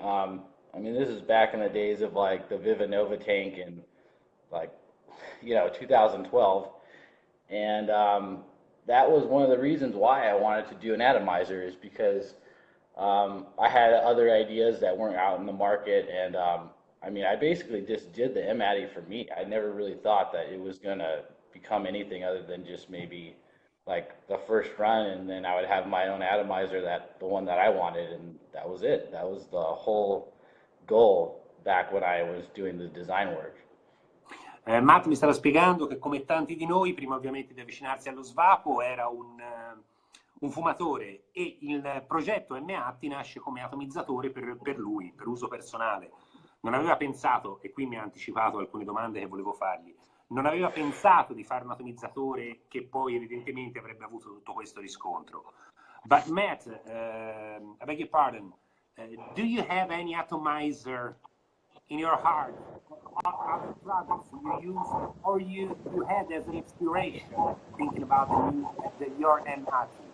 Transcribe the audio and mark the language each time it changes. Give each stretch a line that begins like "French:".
English: I mean, this is back in the days of like the Viva Nova tank and like 2012, and that was one of the reasons why I wanted to do an atomizer is because I had other ideas that weren't out in the market, and I mean, I basically just did the MATI for me. I never really thought that it was gonna become anything other than just maybe like the first run, and then I would have my own atomizer, the one that I wanted, and that was it. That was the whole goal back when I was doing the design work.
Italian: Matt mi stava spiegando che come tanti di noi, prima ovviamente di avvicinarsi allo svapo, era un fumatore e il progetto MAT nasce come atomizzatore per lui, per uso personale. Non aveva pensato, e qui mi ha anticipato alcune domande che volevo fargli, non aveva pensato di fare un atomizzatore che poi evidentemente avrebbe avuto tutto questo riscontro.
English: But Matt, I beg your pardon, do you have any atomizer in your heart, other products you use, or you had as an inspiration thinking about your MAT?